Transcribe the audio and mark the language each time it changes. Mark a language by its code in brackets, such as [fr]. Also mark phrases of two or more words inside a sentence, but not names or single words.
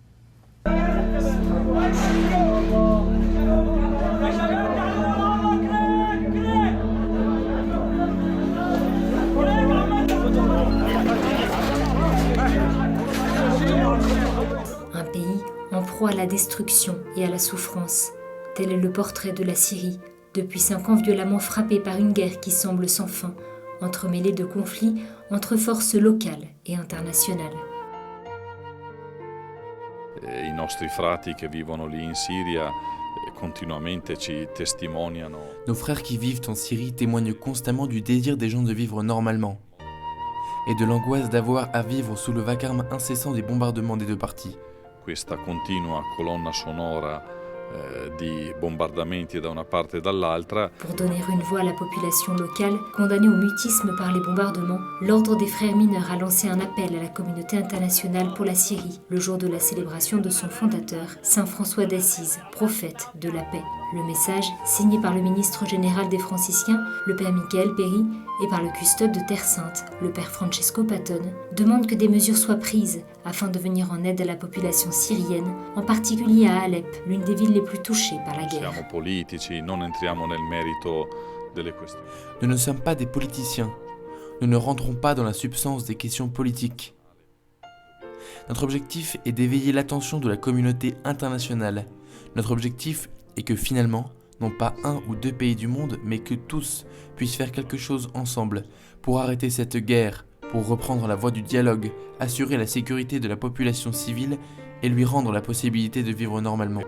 [fr] Un pays en proie à la destruction et à la souffrance. Tel est le portrait de la Syrie, depuis 5 ans violemment frappée par une guerre qui semble sans fin, entremêlée de conflits entre forces locales et internationales. [it] I nostri frati che vivono lì in Siria continuamente ci testimoniano. [fr] Nos frères qui vivent en Syrie témoignent constamment du désir des gens de vivre normalement et de l'angoisse d'avoir à vivre sous le vacarme incessant des bombardements des deux parties. [it] Questa continua colonna sonora di bombardamenti da una parte e dall'altra. [fr] Pour donner une voix à la population locale, condamnée au mutisme par les bombardements, l'Ordre des Frères mineurs a lancé un appel à la communauté internationale pour la Syrie, le jour de la célébration de son fondateur, Saint François d'Assise, prophète de la paix. Le message, signé par le ministre général des Franciscains, le Père Michael Péry, et par le custode de Terre Sainte, le Père Francesco Patone, demande que des mesures soient prises afin de venir en aide à la population syrienne, en particulier à Alep, l'une des villes les plus touchées par la guerre. [it] Siamo politici, non entriamo nel merito delle questioni. [fr] Nous ne sommes pas des politiciens. Nous ne rentrons pas dans la substance des questions politiques. Notre objectif est d'éveiller l'attention de la communauté internationale. Notre objectif est que finalement, non pas 1 ou 2 pays du monde, mais que tous puissent faire quelque chose ensemble pour arrêter cette guerre, pour reprendre la voie du dialogue, assurer la sécurité de la population civile et lui rendre la possibilité de vivre normalement.